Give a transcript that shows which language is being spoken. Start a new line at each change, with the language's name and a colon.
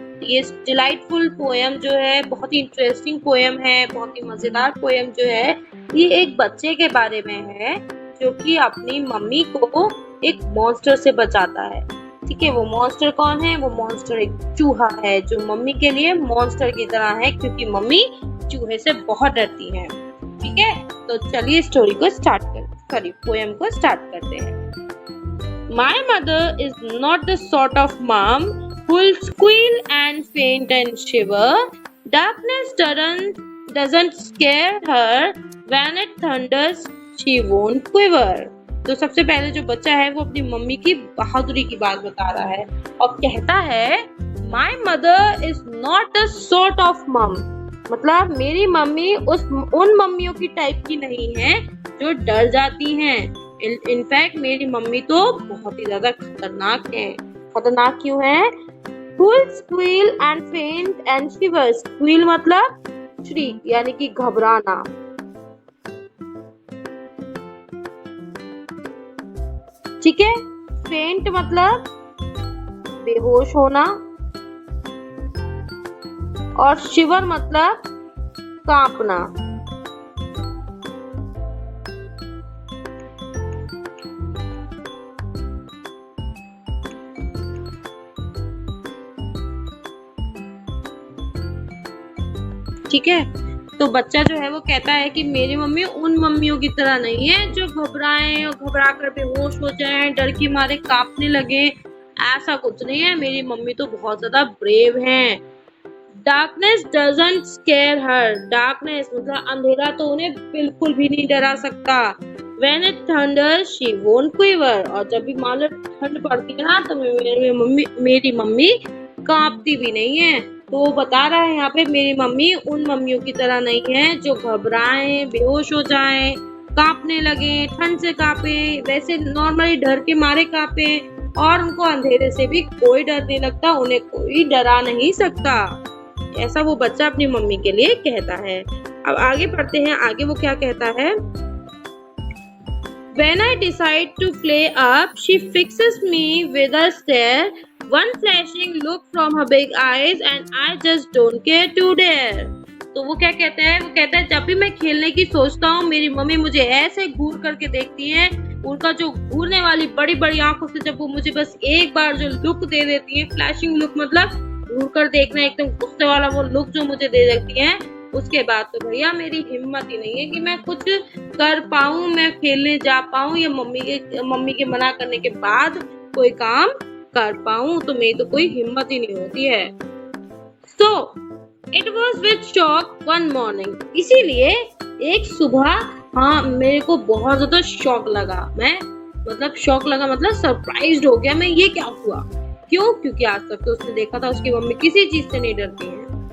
Hindi: ये delightful poem जो है बहुत ही इंटरेस्टिंग पोएम है, बहुत ही मजेदार पोएम जो है, ये एक बच्चे के बारे में है जो कि अपनी मम्मी को एक मॉन्स्टर से बचाता है। ठीक है, वो मॉन्स्टर कौन है? वो मॉन्स्टर एक चूहा है जो मम्मी के लिए मॉन्स्टर की तरह है क्योंकि मम्मी चूहे से बहुत डरती है। ठीक है, तो चलिए स्टोरी को पोएम को स्टार्ट करते हैं।
English: My mother is not the sort of mom who'll squeal and faint and shiver. Darkness doesn't scare her. When it thunders, she won't quiver.
Hindi: तो सबसे पहले जो बच्चा है वो अपनी मम्मी की बहादुरी की बात बता रहा है और कहता है
English: My mother is not the sort of mom.
Hindi: मतलब मेरी मम्मी उन मम्मियों की टाइप की नहीं है जो डर जाती हैं। इनफैक्ट मेरी मम्मी तो बहुत ही ज्यादा खतरनाक है। खतरनाक क्यों है?
English: Who'll squeal and faint and shiver.
Hindi: Squeal मतलब shriek यानी कि घबराना। ठीक है, फेंट मतलब बेहोश होना और शिवर मतलब कांपना। ठीक है, तो बच्चा जो है वो कहता है कि मेरी मम्मी उन मम्मियों की तरह नहीं है जो घबराएं और घबरा कर बेहोश हो जाएं, डर के मारे कांपने लगे। ऐसा कुछ नहीं है, मेरी मम्मी तो बहुत ज्यादा ब्रेव हैं।
English: Darkness doesn't scare her.
Hindi: Darkness मतलब अंधेरा तो उन्हें बिल्कुल भी नहीं डरा सकता।
English: When it thunders, she won't quiver.
Hindi: और जब भी मान लो ठंड पड़ती है ना तो मेरी मम्मी कांपती भी नहीं है। तो वो बता रहा है यहाँ पे मेरी मम्मी उन मम्मियों की तरह नहीं है जो घबराएं, बेहोश हो जाएं, कांपने लगे, ठंड से कांपे, वैसे नॉर्मली डर के मारे कांपे और उनको अंधेरे से भी कोई डर नहीं लगता, उन्हें कोई डरा नहीं सकता। ऐसा वो बच्चा अपनी मम्मी के लिए कहता है। अब आगे पढ़ते हैं, आगे वो क्या कहता है।
English: When I decide to play up, she fixes me with a stare, one flashing look from her big eyes, and I just don't care to dare.
Hindi: तो वो क्या कहता है? वो कहता है जब भी मैं खेलने की सोचता हूँ मेरी मम्मी मुझे ऐसे घूर करके देखती है, उनका जो घूरने वाली बड़ी बड़ी आंखों से जब वो मुझे बस एक बार जो लुक दे देती है, फ्लैशिंग लुक मतलब घूर कर देखना, एकदम गुस्से वाला वो लुक जो मुझे दे देती है, उसके बाद तो भैया मेरी हिम्मत ही नहीं है कि मैं कुछ कर पाऊँ, मैं खेलने जा पाऊँ या मम्मी के मना करने के बाद कोई काम कर पाऊँ, तो मेरी तो कोई हिम्मत ही नहीं होती है।
English: So it was with shock one morning.
Hindi: इसीलिए एक सुबह हाँ मेरे को बहुत ज्यादा शौक लगा। शौक लगा मतलब सरप्राइज्ड हो गया मैं, ये क्या हुआ? क्यों? क्योंकि आज तक तो उसने देखा था उसकी मम्मी किसी चीज से नहीं डरती है।